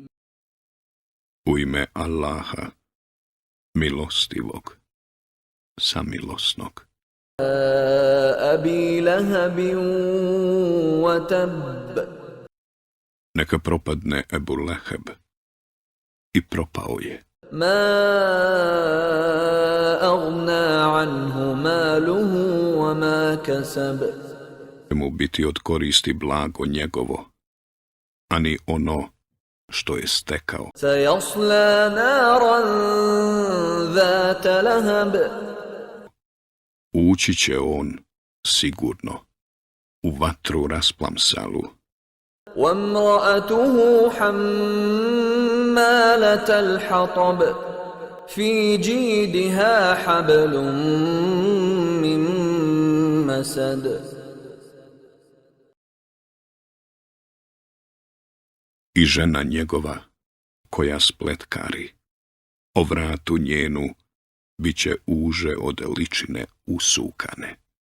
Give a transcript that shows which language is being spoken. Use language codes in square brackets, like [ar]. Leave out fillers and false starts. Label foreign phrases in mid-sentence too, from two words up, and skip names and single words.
[bs] U ime Allaha, milostivog, samilosnog. [ar] أبي لهب وتب. [bs] Neka propadne Ebu Leheb i propao je. [ar] ما أغنى عنه ماله وما كسب. [bs] Mu biti od koristi blago njegovo, ani ono što je stekao. [ar] سيصلى نارا ذات لهب. [bs] Ući će on, sigurno, u vatru rasplamsalu. [ar] وامرأته حمالة الحطب في جيدها حبل من مسد. [bs] I žena njegova, koja spletkari, o vratu njenu bit će uže od ličine usukane.